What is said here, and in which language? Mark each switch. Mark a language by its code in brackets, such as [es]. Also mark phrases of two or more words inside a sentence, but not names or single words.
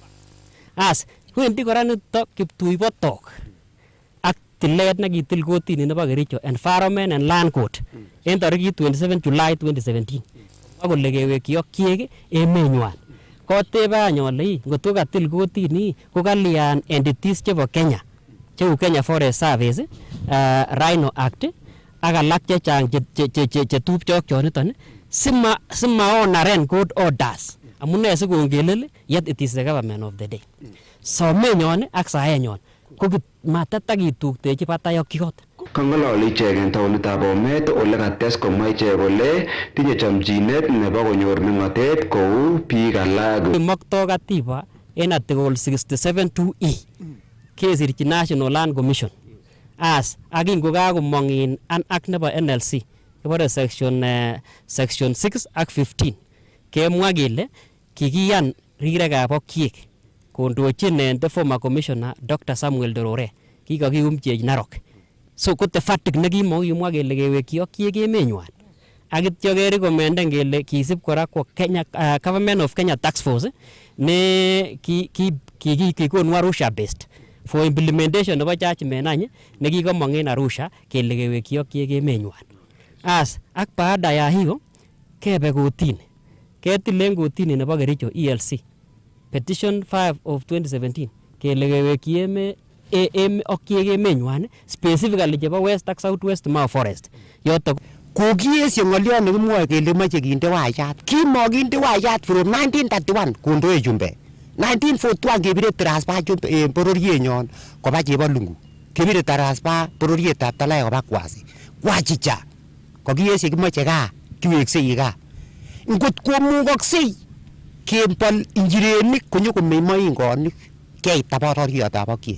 [kln] Wendi kora nito Kiptui Potok ak tilet nekitil kotini nebo Kericho Environment and Land Court en tarikit 27 July 2017 akole kewekyi Ogiek emenywan. Kotebe any ole ngot ko katil kotini ko kalyan entities chebo Kenya cheu Kenya Forest Service, Rhino Act, ak alak chechang che tupchok choniton sima [en] honor good orders. [kln] Amune sikongelel, [en] yet it is the government of the day. [kln] So menyon ak saenyon ko matatakitugtechi patayokiyot. Kangololi ichek en taonitab Bomet ole kates komwa ichek kole tinye chomchinet nebo konyor meng'otet kou biik alak. Mokto katiba en Article 67(2)(e) kesirchi National Land Commission as akin kokakomong [en] in an act [kln] nebo NLC kibore section 6 ak 15 kemwa kele kikiyan rirekab okiek kondochin [en] the former commissioner Dr. [kln] Samuel Dorore kikakiyumchi Narok. So kote fatik nekimokimwa kele kewekyi okiek emenywan. Akityo kerekomenden kele kisib kora kwa Kenya Government of Kenya Tax Force ne kikonu Arusha [en] based for implementation [kln] nebo judgment any nekikomong en Arusha kele kewekyi okiek emenywan. As ak [sw] baada ya hiyo [kln] kebe kotini. Ketilen kotini nebo Kericho ELC petition 5 of 2017 kele kewekyi okiek emenywan specifically chebo West ak South West Mau Forest. Yoto kokiesyo ng'olyon nekimwoe kele moche kinde wayat. Kimokinde wayat from 1931 kondoe Jumbe. 1941 kebire transfer en bororienyon koba Chebalungu. Kebire transfer bororietab Talai koba Kwasi. Kwachicha. Kokiesyo kimoche gaa, kiweksei gaa. Ngot komukoksei kebol injirenik konyokomeny moingonik keita bororietab okiek.